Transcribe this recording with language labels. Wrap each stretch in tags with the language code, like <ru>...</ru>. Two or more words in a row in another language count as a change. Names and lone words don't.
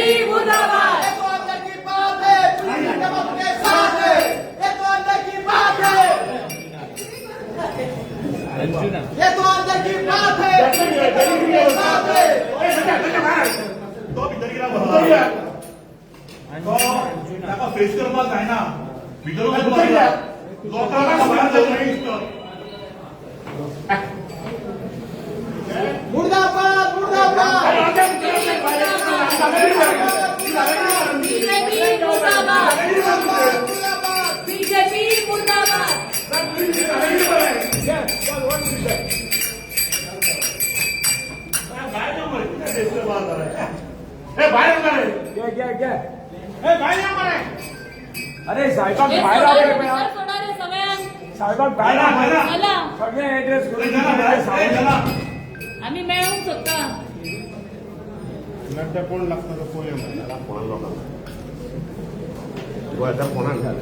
<hi>मुर्दाबाद एक अंदर की बात है हम अपने साथ है एक अंदर की बात है ये तो अंदर की बात है</hi> <kok>तो भितर गेला ताका फेस करपाक जायना भितर लोकांना भायर जावंक मेळटा</kok> <hi>मुर्दाबाद मुर्दाबाद बीजेपी मुर्दाबाद बीजेपी मुर्दाबाद</hi> <kok>अरे साहेबाक भायर रावले सोडारे सगळ्यांक साहेबाक भायर चला सगळे एड्रेस करून आम्ही मेळूंक सोदता नंतर कोण लागतं तो पळय म्हणटाला फोन लोकांना गोंयच्या फोनान घाल</kok>